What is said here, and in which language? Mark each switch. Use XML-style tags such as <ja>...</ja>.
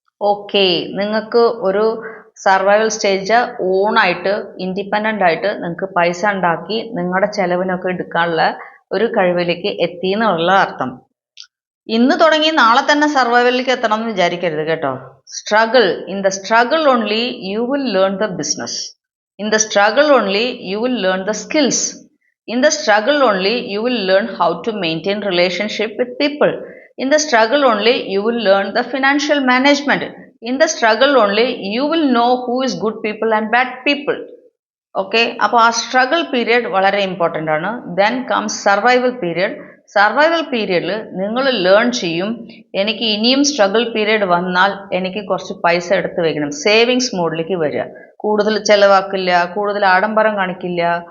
<ml>Okay, നിങ്ങൾക്ക് ഒരു survival stage ഓണായിട്ട് independent ആയിട്ട് നിങ്ങൾക്ക് പൈസ ഉണ്ടാക്കി നിങ്ങളുടെ ചെലവിനൊക്കെ എടുക്കാനുള്ള ഒരു കഴിവിലേക്ക് എത്തി എന്നുള്ള അർത്ഥം. ഇന്ന് തുടങ്ങി നാളെ തന്നെ സർവൈവലിലേക്ക് എത്തണം എന്ന് വിചാരിക്കരുത് കേട്ടോ. Struggle,</ml> <en>In the struggle only you will learn the business. In the struggle only you will learn the skills. In the struggle only you will learn how to maintain relationship with people. In the struggle only you will learn the financial management. In the struggle only you will know who is good people and bad people.</en> <ml>Okay, അപ്പോൾ ആ struggle period വളരെ important ആണ്.</ml> <en>Then comes survival period.</en> <ml>Survival പീരിയഡിൽ നിങ്ങൾ learn ചെയ്യും, എനിക്ക് ഇനിയും struggle period വന്നാൽ എനിക്ക് കുറച്ച് പൈസ എടുത്ത് വെക്കണം. സേവിങ്സ് മോഡിലേക്ക് വരിക. കൂടുതൽ ചിലവാക്കില്ല, കൂടുതൽ ആഡംബരം കാണിക്കില്ല.</ml>